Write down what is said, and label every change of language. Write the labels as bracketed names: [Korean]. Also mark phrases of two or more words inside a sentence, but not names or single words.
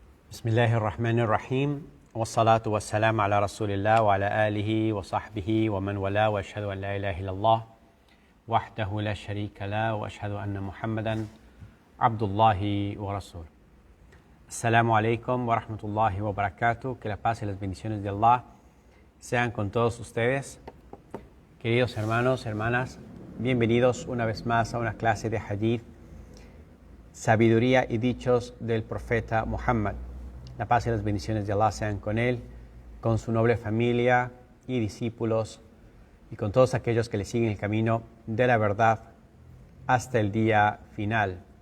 [Arabic] بسم الله الرحمن الرحيم والصلاة والسلام على رسول الله وعلى آله وصحبه ومن والاه وأشهد أن لا إله إلا الله وحده لا شريك له وأشهد أن محمدا عبد الله ورسوله. السلام عليكم ورحمة الله وبركاته. [Spanish] Que la paz y las bendiciones de Allah sean con todos ustedes. Queridos hermanos, hermanas, bienvenidos una vez más a una clase de hadith, sabiduría y dichos del profeta Muhammad. La paz y las bendiciones de Allah sean con él, con su noble familia y discípulos y con todos aquellos que le siguen el camino de la verdad hasta el día final.